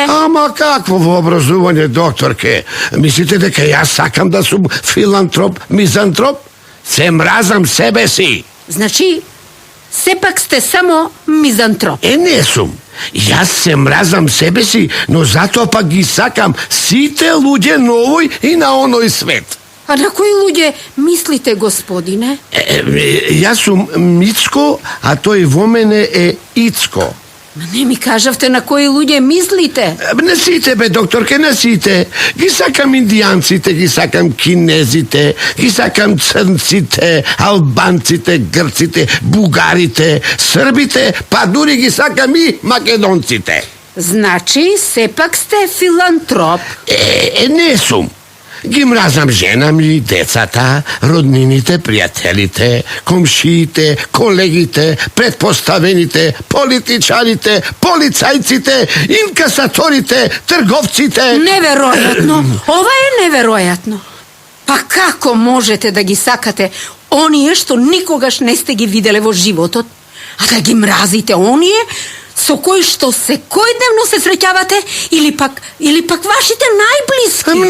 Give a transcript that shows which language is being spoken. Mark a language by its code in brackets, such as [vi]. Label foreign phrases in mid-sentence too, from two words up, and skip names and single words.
[mk] Ама какво вообразување, докторке? Мислите дека јас сакам да сум филантроп, мизантроп? Се мразам себе си. Значи, сепак сте само мизантроп. Не сум. Јас се мразам себе си, но затоа пак ги сакам сите луѓе на овој и на оној свет. А на кои луѓе мислите, господине? Ја сам Мицко, а то је во мене Ицко. Ма не ми кажувајте на кои луѓе мислите. Не сите, бе, докторке, не сите. Ги сакам индијанците, ги сакам кинезите, ги сакам црнците, албанците, грците, бугарите, србите, па дури ги сакам и македонците. Значи, сепак сте филантроп. Не сум. Ги мразам жената, децата, роднините, пријателите, комшиите, колегите, претпоставените, политичарите, полицајците, инкасаторите, трговците. Неверојатно. Ова е неверојатно. Па како можете да ги сакате оние што никогаш не сте ги виделе во животот, а да ги мразите оние со кои што секојдневно се среќавате или пак вашите најблиски?